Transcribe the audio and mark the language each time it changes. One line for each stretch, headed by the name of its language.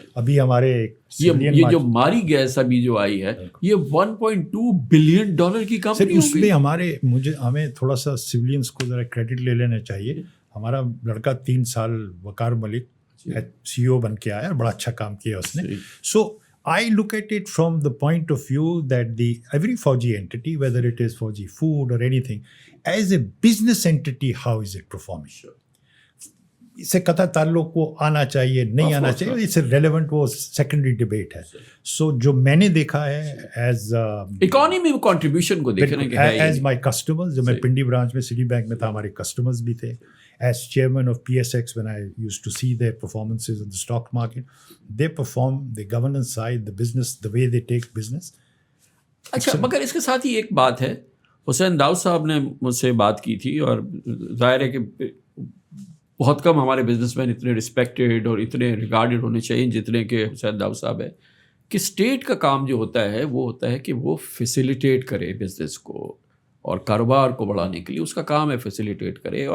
Hindi: अभी हमारे ये जो मारी गैस अभी जो आई है, ये $1.2 बिलियन की कंपनी। उसमें हमें थोड़ा सा सिविलियंस को जरा क्रेडिट ले लेना चाहिए। हमारा लड़का 3 साल वकार मलिक CEO बन के आया, बड़ा अच्छा काम किया उसने।
English: So I look at it from the point of view that every Fauji entity, whether it is Fauji food or anything, as a business entity, how is it performing?
Hindi: इससे कथा ताल्लुक को आना चाहिए, नहीं आना चाहिए, इससे रेलेवेंट वो सेकेंडरी डिबेट है। सो जो मैंने देखा है एज इकोनॉमी में कंट्रीब्यूशन को देखने के एज माय कस्टमर्स, जब मैं पिंडी ब्रांच में सिटी बैंक में था, हमारे कस्टमर्स भी थे।
English: As chairman of PSX, when I used to see their performances in the stock market, they perform the governance side, the business, the way they take business.
Hindi: अच्छा, मगर इसके साथ ही एक बात है, हुसैन दाऊद साहब ने मुझसे बात की थी, और जाहिर है कि बहुत कम हमारे बिजनेसमैन इतने रिस्पेक्टेड और इतने रिगार्डेड होने चाहिए जितने के हुसैन दाऊद साहब है, कि स्टेट का काम जो होता है वो होता है कि वो फैसिलिटेट करे बिजनेस को, और कारोबार को बढ़ाने के लिए उसका काम है फैसिलिटेट करे।